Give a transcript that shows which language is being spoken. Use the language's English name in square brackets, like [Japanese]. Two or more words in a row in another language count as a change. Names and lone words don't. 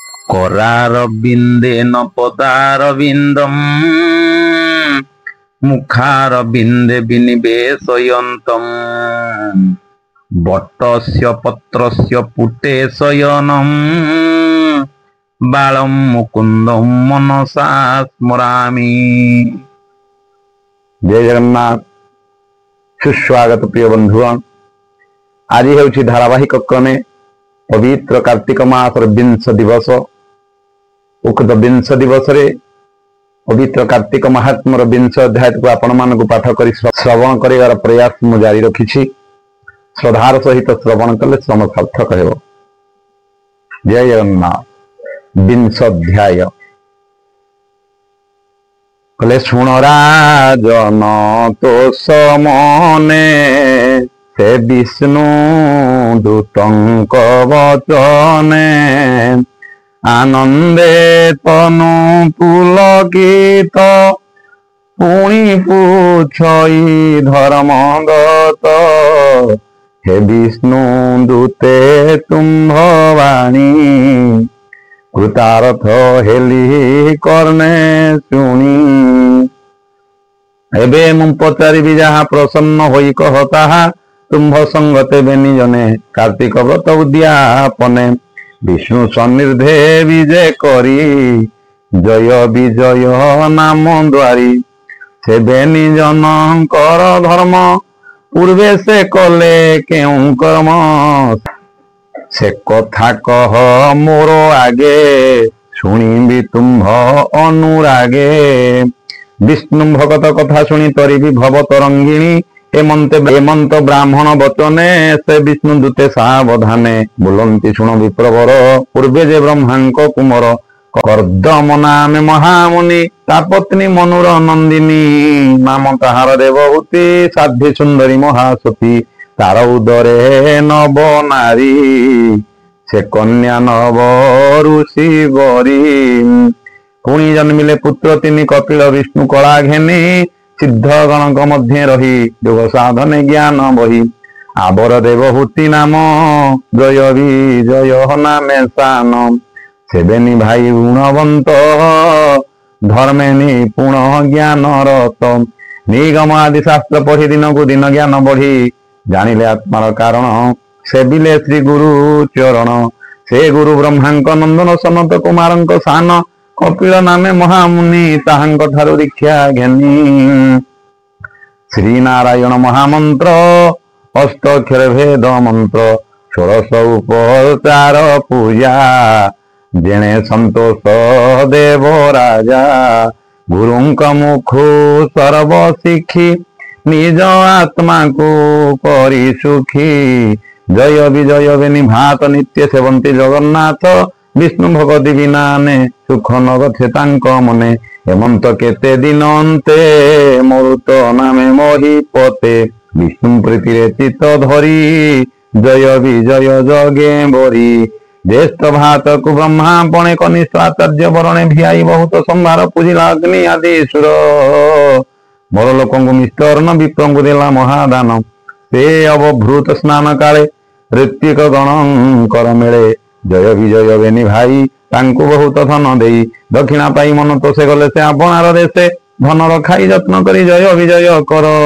[Sanskrit] करारविन्देन पदारविन्दम् मुखारविन्दे विनिवेशयन्तम् बट्टस्य पत्रस्य पुटे शयनम् बालं मुकुन्दं मनसा स्मरामि। [Odia] ଜୟ ଜଗନ୍ନାଥ। ସୁସ୍ୱାଗତ ପ୍ରିୟ ବନ୍ଧୁଗଣ। ଆଜି ହେଉଛି ଧାରାବାହିକ କ୍ରମେ ପବିତ୍ର କାର୍ତ୍ତିକ ମାସର 20 ଦିବସ। ଉକ୍ତ 20 ଦିବସ ରେ ପବିତ୍ର କାର୍ତ୍ତିକ ମାହାତ୍ମ୍ୟର 20 ଅଧ୍ୟାୟ କୁ ଆପଣ ମାନଙ୍କ ପାଠ କରି ଶ୍ରବଣ କରିବାର ପ୍ରୟାସ ମୁଁ ଜାରି ରଖିଛି। ଶ୍ରଦ୍ଧାର ସହିତ ଶ୍ରବଣ କଲେ ଶ୍ରମ ସାର୍ଥକ ହେବ। ଜୟ ଜଗନ୍ନାଥ। 20 ଅଧ୍ୟାୟ କଲେ ଶୁଣ ରାଜନ ତୋ ସମନେ ସେ ବିଷ୍ଣୁ ଦୂତଙ୍କ ବଚନେ ଆନନ୍ଦେ ତନୁ ପୁଲକିତ ପୁଣି ପଚାରଇ ଧର୍ମଗତ ହେ ବିଷ୍ଣୁ ଦୂତେ ତୁମ୍ଭବାଣୀ କୃତାର୍ଥ ହେଲି କର୍ଣ୍ଣେ ଶୁଣି। ଏବେ ମୁଁ ପଚାରିବି ଯାହା ପ୍ରସନ୍ନ ହୋଇ କହ ତାହା ତୁମ୍ଭ ସଙ୍ଗତେ ବେନି ଜଣେ କାର୍ତ୍ତିକ ବ୍ରତ ଉଦ୍ୟାପନେ ବିଷ୍ଣୁ ସନ୍ନିଧେ ବିଜୟ କରି ଜୟ ବିଜୟ ନାମ ଦ୍ୱାରୀ ସେ ବେନି ଜଣଙ୍କର ଧର୍ମ ପୂର୍ବେ ସେ କଲେ କେଉଁ କର୍ମ ସେ କଥା କହ ମୋର ଆଗେ ଶୁଣିବି ତୁମ୍ଭ ଅନୁରାଗେ। ବିଷ୍ଣୁ ଭକତ କଥା ଶୁଣି ତରିବି ଭବ ତରଙ୍ଗିଣୀ ହେମନ୍ତ ବ୍ରାହ୍ମଣ ବଚନେ ସେ ବିଷ୍ଣୁ ଦୂତେ ସାବଧାନେ ବୋଲନ୍ତି ଶୁଣ ବିପ୍ରବର ପୂର୍ବେ ଯେ ବ୍ରହ୍ମାଙ୍କ କୁମର କର୍ଦ୍ଦମ ନାମେ ମହାମୁନି ତାପତ୍ନୀ ମନୁର ନନ୍ଦିନୀ ନାମ ତାହାର ଦେବହୂତି ସାଧ୍ୱୀ ସୁନ୍ଦରୀ ମହାସତୀ ତାର ଉଦରେ ନବ ନାରୀ ସେ କନ୍ୟା ନବ ଋଷି ବରି ପୁଣି ଜନ୍ମିଲେ ପୁତ୍ର ତିନି କପିଳ ବିଷ୍ଣୁ କଳା ଘେନି ସିଦ୍ଧ ଗଣଙ୍କ ମଧ୍ୟ ରହି ଯୋଗ ସାଧନେ ଜ୍ଞାନ ବହି ଆଉର ଦେବହୂତି ନାମ ଜୟ ବିଜୟ ନାମେ ସାନ ସେବେନି ଭାଇ ଗୁଣବନ୍ତ ଧର୍ମେ ନିପୁଣ ଜ୍ଞାନ ରତ ନିଗମ ଆଦି ଶାସ୍ତ୍ର ପଢ଼ି ଦିନ କୁ ଦିନ ଜ୍ଞାନ ବଢ଼ି ଜାଣିଲେ ଆତ୍ମାର କାରଣ ସେବିଲେ ଶ୍ରୀ ଗୁରୁ ଚରଣ ସେ ଗୁରୁ ବ୍ରହ୍ମାଙ୍କ ନନ୍ଦନ ସନତ କୁମାରଙ୍କ ସାନ କପିଳ ନାମେ ମହାମୁନି ତାହାଙ୍କ ଠାରୁ ଦୀକ୍ଷା ଘେନି ଶ୍ରୀ ନାରାୟଣ ମହାମନ୍ତ୍ର ଅଷ୍ଟାକ୍ଷର ଭେଦ ମନ୍ତ୍ର 16 ଉପଚାର ପୂଜା ଯେଣେ ସନ୍ତୋଷ ଦେବ ରାଜା ଗୁରୁଙ୍କ ମୁଖୁ ସର୍ବ ଶିଖି ନିଜ ଆତ୍ମା କୁ କରି ସୁଖୀ ଜୟ ବିଜୟ ବେନି ଭାଇ ନିତ୍ୟ ସେବନ୍ତି ଜଗନ୍ନାଥ ବିଷ୍ଣୁ ଭଗବତୀ ବିନାନେ ସୁଖ ନଗଛେ ତାଙ୍କ ମନେ ହେମନ୍ତ କେତେ ଦିନ ଅନ୍ତେ ମରୁତ ନାମେ ମହୀପତେ ବିଷ୍ଣୁ ପ୍ରୀତି ଚିତ୍ତ ଧରି ଜୟ ବିଜୟ ଯଜ୍ଞେ ବରି ଜ୍ୟେଷ୍ଠ ଭାଇ କୁ ବ୍ରହ୍ମା ପଣେ କନିଷ୍ଠ ଆଚାର୍ଯ୍ୟ ବରଣେ ଭିଆଇ ବହୁତ ସମ୍ଭାର ପୂଜିଲା ଅଗ୍ନି ଆଦି ସୁର ବଡ଼ ଲୋକ ମିଷ୍ଟାନ୍ନ ବିପ୍ରଙ୍କୁ ଦେଲା ମହାଦାନ ସେ ଅବଭୃଥ ସ୍ନାନ କାଳେ ଋତ୍ୱିକ ଗଣଙ୍କର ମେଳେ ଜୟ ବିଜୟ ବେନି ଭାଇ ତାଙ୍କୁ ବହୁତ ଧନ ଦେଇ ଦକ୍ଷିଣା ପାଇ ମନ ତୋ ସେ ଗଲେ ସେ ଆପଣାର ଦେଶେ ଧନ ରଖାଇ ଯତ୍ନ କରି ଜୟ ବିଜୟ କର